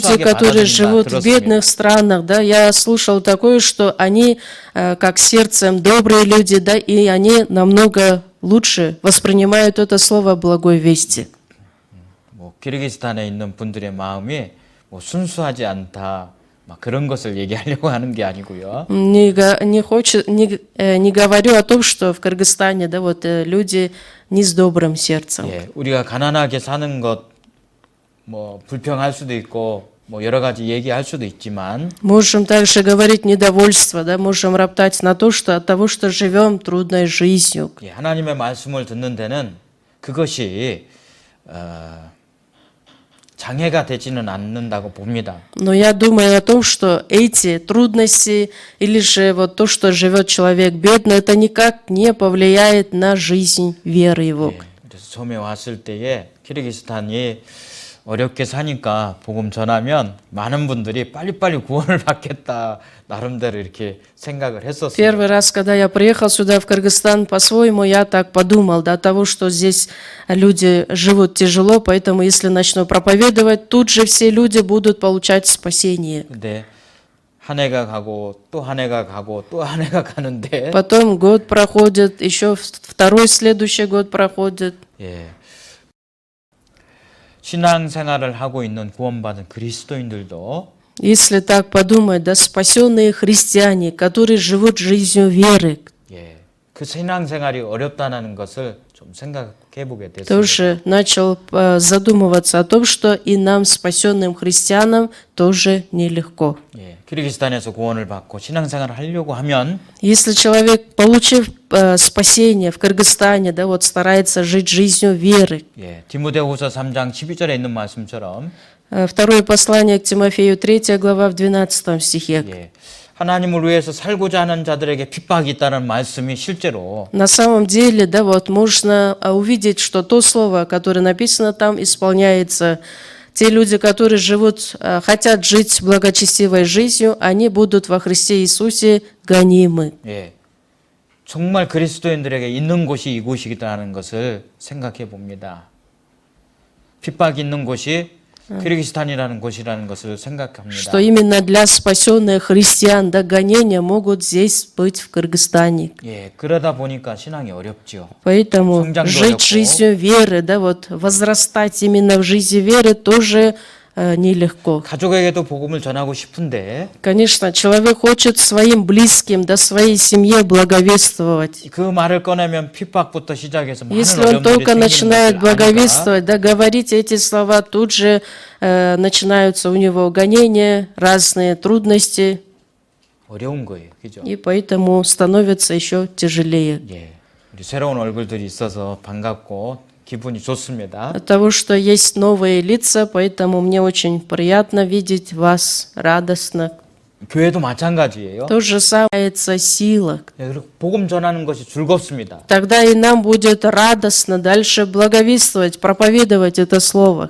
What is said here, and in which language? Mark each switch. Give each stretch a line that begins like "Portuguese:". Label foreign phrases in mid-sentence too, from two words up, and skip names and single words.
Korean: 순수하게
Russian: которые
Korean: 받아들인다
Russian: живут в
Korean: 들었습니다.
Russian: бедных странах, да, я слушал такое, что они как сердцем добрые люди, да, и они намного лучше воспринимают это слово благой вести.
Korean: 뭐 키르기스탄에 있는 분들의 마음이 뭐 순수하지 않다, 막 그런 것을 얘기하려고 하는 게 아니고요.
Russian: Не говорю о том, что в Кыргызстане, да, вот люди не с добрым сердцем.
Korean: 예, 우리가 가난하게 사는 것 뭐 불평할 수도 있고 뭐 여러 가지 얘기할 수도 있지만
Russian: Можем также говорить недовольство, да, можем роптать на то, что от того, что живем трудной жизнью.
Korean: 예, 하나님의 말씀을 듣는 데는 그것이 장애가 되지는 않는다고 봅니다.
Russian: Но я думаю о том, что эти трудности или же вот то, что живет человек бедно, это никак не повлияет на жизнь веры его.
Korean: 예, 그래서 처음에 왔을 때에 키르기스탄이 어렵게 사니까 복음 전하면 많은 분들이 빨리빨리 구원을 받겠다 나름대로 이렇게 생각을 했었어요.
Russian: Первый раз, когда я приехал сюда, в Кыргызстан, по-своему я так подумал, до того, что здесь люди живут тяжело, поэтому если начну проповедовать, тут же все люди будут получать спасение.
Korean: 근데 한 해가 가고 또 한 해가 가고 또 한 해가 가는데
Russian: Потом год проходит, еще второй следующий год проходит.
Korean: 예. 신앙생활을 하고 있는 구원받은 그리스도인들도
Russian: Если так подумать, да, спасенные христиане, которые живут жизнью веры,
Korean: 예. 그 신앙생활이 어렵다는 것을 좀 생각해 보게 됐습니다.
Russian: тоже начал задумываться о том, что и нам, спасенным христианам, тоже нелегко.
Korean: 예. 키르기스탄에서 구원을 받고 신앙생활을 하려고 하면
Russian: Если человек, получив спасение в Кыргызстане, да, вот старается жить жизнью веры.
Korean: 예. 디모데후서 3장 12절에 있는 말씀처럼
Russian: Второе послание к Тимофею, 3 глава, в 12 стихе.
Korean: 예. 하나님을 위해서 살고자 하는 자들에게 핍박이 있다는 말씀이 실제로
Russian: На самом деле, да, вот можно увидеть, что то слово, которое написано там, исполняется. Те люди, которые живут, хотят жить благочестивой жизнью, они будут во Христе Иисусе гонимы.
Korean: 예. 정말 그리스도인들에게 있는 곳이 이곳이라는 것을 생각해 봅니다. 핍박이 있는 곳이 키르기스탄이라는 곳이라는 것을 생각합니다.
Russian: Что именно для спасенных христиан, да, гонения могут здесь быть в Кыргызстане.
Korean: 예, 그러다 보니까 신앙이 어렵죠.
Russian: Поэтому
Korean: 성장도
Russian: жить
Korean: 어렵고.
Russian: жизнью веры, да, вот возрастать именно в жизни веры тоже нелегко.
Korean: 가족에게도 복음을 전하고 싶은데
Russian: Конечно, человек хочет своим близким, да, своей семье благовествовать.
Korean: 그 말을 꺼내면 핍박부터 시작해서 많은
Russian: Если он
Korean: 어려움들이
Russian: только
Korean: 생기는
Russian: начинает
Korean: 것을 아니까
Russian: благовествовать, да, говорить эти слова, тут же начинаются у него гонения, разные трудности,
Korean: 어려운 거예요. 그죠?
Russian: и поэтому становится еще тяжелее.
Korean: 예. 우리 새로운 얼굴들이 있어서 반갑고 기분이 좋습니다.
Russian: От того, что есть новые лица, поэтому мне очень приятно видеть вас, радостно.
Korean: 교회도 마찬가지예요.
Russian: То же самое касается сила.
Korean: 예, 그리고 복음 전하는 것이 즐겁습니다.
Russian: Тогда и нам будет радостно дальше благовествовать, проповедовать это слово.